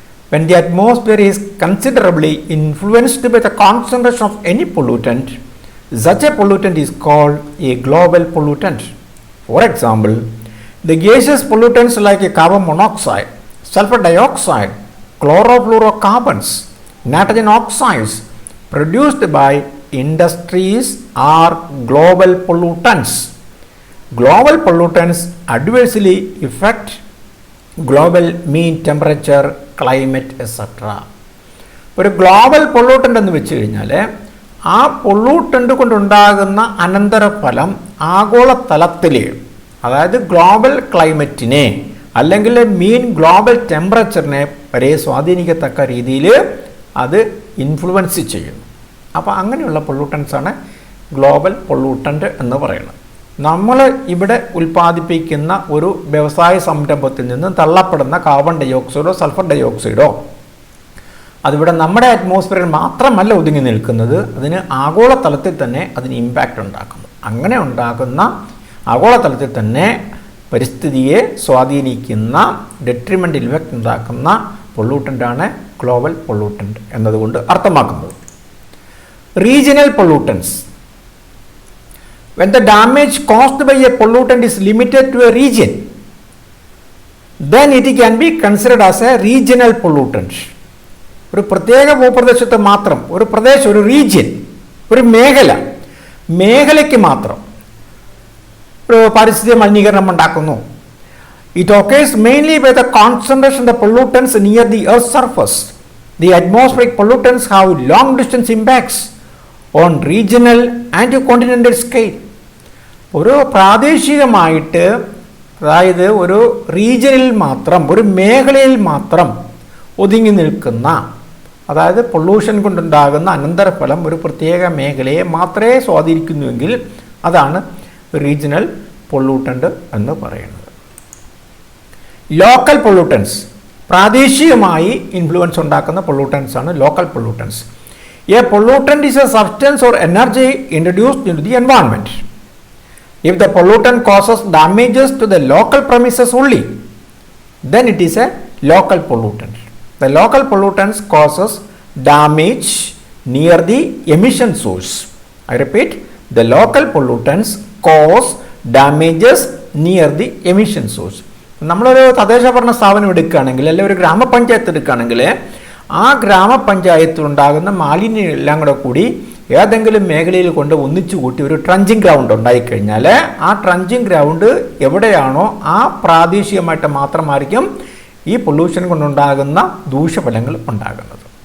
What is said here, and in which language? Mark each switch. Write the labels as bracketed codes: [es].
[en] When the atmosphere is considerably influenced by the concentration of any pollutant, such a pollutant is called a global pollutant. For example, the gaseous pollutants like carbon monoxide, sulfur dioxide, chlorofluorocarbons, nitrogen oxides produced by industries are global pollutants. Global pollutants adversely affect global mean temperature, climate etcetera. [ml] ഒരു global പൊള്യൂട്ടൻ്റ് എന്ന് വെച്ച് കഴിഞ്ഞാൽ ആ പൊള്യൂട്ടൻ്റ് കൊണ്ടുണ്ടാകുന്ന അനന്തരഫലം ആഗോളതലത്തിൽ, അതായത് global ക്ലൈമറ്റിനെ അല്ലെങ്കിൽ മീൻ global ടെമ്പറേച്ചറിനെ വരെ സ്വാധീനിക്കത്തക്ക രീതിയിൽ അത് ഇൻഫ്ലുവൻസ് ചെയ്യുന്നു. അപ്പോൾ അങ്ങനെയുള്ള പൊള്യൂട്ടൻസാണ് ഗ്ലോബൽ പൊള്യൂട്ടൻ്റ് എന്ന് പറയുന്നത്. നമ്മൾ ഇവിടെ ഉൽപ്പാദിപ്പിക്കുന്ന ഒരു വ്യവസായ സംരംഭത്തിൽ നിന്ന് തള്ളപ്പെടുന്ന കാർബൺ ഡയോക്സൈഡോ സൾഫർ ഡയോക്സൈഡോ അതിവിടെ നമ്മുടെ അറ്റ്മോസ്ഫിയറിൽ മാത്രമല്ല ഒതുങ്ങി നിൽക്കുന്നത്, അതിന് ആഗോളതലത്തിൽ തന്നെ അതിന് ഇമ്പാക്റ്റ് ഉണ്ടാക്കുന്നു. അങ്ങനെ ഉണ്ടാകുന്ന ആഗോളതലത്തിൽ തന്നെ പരിസ്ഥിതിയെ സ്വാധീനിക്കുന്ന ഡെട്രിമെൻ്റൽ ഇഫക്റ്റ് ഉണ്ടാക്കുന്ന പൊള്യൂട്ടൻ്റാണ് ഗ്ലോബൽ പൊള്യൂട്ടൻ്റ് എന്നതുകൊണ്ട് അർത്ഥമാക്കുന്നത്. [en] Regional pollutants. When the damage caused by a pollutant is limited to a region, then it can be considered as a regional pollutant. [ml] ഒരു പ്രത്യേക ഭൂപ്രദേശത്ത് മാത്രം, ഒരു പ്രദേശം, ഒരു റീജിയൻ, ഒരു മേഖലയ്ക്ക് മാത്രം ഒരു പാരിസ്ഥിതിക മലിനീകരണം ഉണ്ടാക്കുന്നു. [en] It occurs mainly by the concentration of the pollutants near the Earth's surface. The atmospheric pollutants have long distance impacts on regional and continental scale. [ml] ഒരു പ്രാദേശികമായിട്ട്, അതായത് ഒരു റീജിയനിൽ മാത്രം, ഒരു മേഖലയിൽ മാത്രം ഒതുങ്ങി നിൽക്കുന്ന, അതായത് പൊള്യൂഷൻ കൊണ്ടുണ്ടാകുന്ന അനന്തരഫലം ഒരു പ്രത്യേക മേഖലയെ മാത്രമേ സ്വാധീനിക്കുന്നുവെങ്കിൽ അതാണ് റീജിയണൽ പൊള്യൂട്ടൻ്റ് എന്ന് പറയുന്നത്. Local pollutants. പ്രാദേശികമായി ഇൻഫ്ലുവൻസ് ഉണ്ടാക്കുന്ന പൊള്യൂട്ടൻസ് ആണ് local pollutants. [en] A pollutant is a substance or energy introduced into the environment. If the pollutant causes damages to the local premises only, then it is a local pollutant. The local pollutants causes damage near the emission source. I repeat, the local pollutants cause damages near the emission source. [ml] നമ്മളൊരു തദ്ദേശ ഭരണ സ്ഥാപനം എടുക്കുകയാണെങ്കിൽ, അല്ലെങ്കിൽ ഒരു ഗ്രാമപഞ്ചായത്ത് എടുക്കുകയാണെങ്കിൽ, ആ ഗ്രാമപഞ്ചായത്തിലുണ്ടാകുന്ന മാലിന്യമെല്ലാം കൂടെ കൂടി ഏതെങ്കിലും മേഖലയിൽ കൊണ്ട് ഒന്നിച്ചു കൂട്ടി ഒരു ട്രഞ്ചിങ് ഗ്രൗണ്ട് ഉണ്ടായിക്കഴിഞ്ഞാൽ ആ ട്രഞ്ചിങ് ഗ്രൗണ്ട് എവിടെയാണോ ആ പ്രാദേശികമായിട്ട് മാത്രമായിരിക്കും ഈ പൊല്യൂഷൻ കൊണ്ടുണ്ടാകുന്ന ദൂഷ്യഫലങ്ങൾ ഉണ്ടാകുന്നത്.